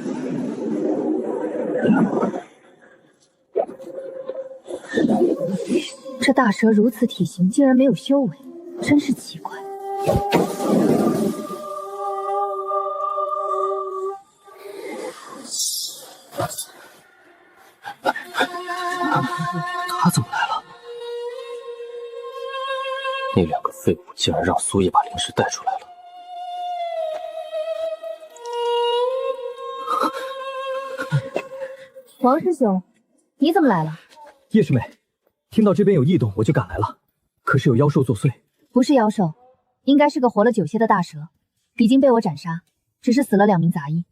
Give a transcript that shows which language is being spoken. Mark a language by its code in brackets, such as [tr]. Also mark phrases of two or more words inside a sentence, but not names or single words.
[zh] 这大蛇如此体型，竟然没有修为，真是奇怪。他怎么来了？那2个廢物竟然讓蘇葉把靈石帶出來了。王師兄，你怎麼來了？葉師妹，聽到這邊有異動，我就趕來了。可是有妖獸作祟。不是妖獸，應該是個活了9些的大蛇，已經被我斬殺，只是死了2名雜役。